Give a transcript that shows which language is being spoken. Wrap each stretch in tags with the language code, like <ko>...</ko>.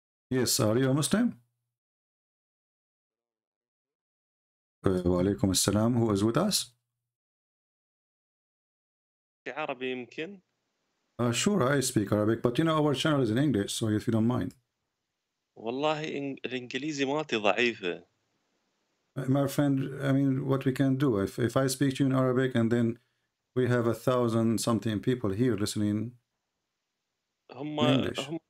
<en>Yes, are you a Muslim? Wa alaikum assalam. Who is with us?</en> <ar>عربي يمكن.</ar> <en>Sure, I speak Arabic, but you know our channel is in English, so if you don't mind.</en> <ar>والله الإنجليزي مالتي ضعيفة.</ar> <en>My friend, I mean, what we can do, if I speak to you in Arabic and then we have 1,000-something people here listening in English.</en>